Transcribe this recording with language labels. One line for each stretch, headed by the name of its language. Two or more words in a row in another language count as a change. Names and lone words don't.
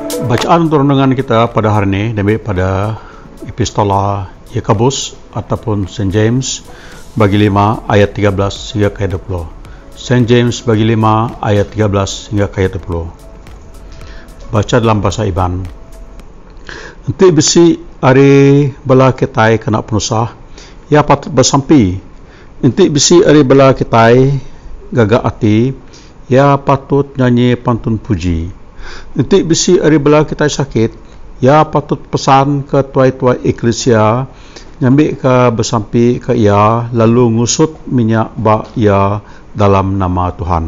Malay: Bacaan untuk renungan kita pada hari ini diambil pada Epistola Yakobus ataupun St. James bagi 5 ayat 13 hingga ke ayat 20. St. James bagi 5 ayat 13 hingga ke ayat 20. Baca dalam bahasa Iban.
Iban: Nanti besi ari bala kitai kena penusah, ya patut bersampi. Nanti besi ari bala kitai gagak hati, ya patut nyanyi pantun puji. Nanti besi ari bala kita sakit, ya patut pesan ke tuai-tuai eklesia, nyambil ke bersampi ke ia, lalu ngusut minyak bak ia dalam nama Tuhan.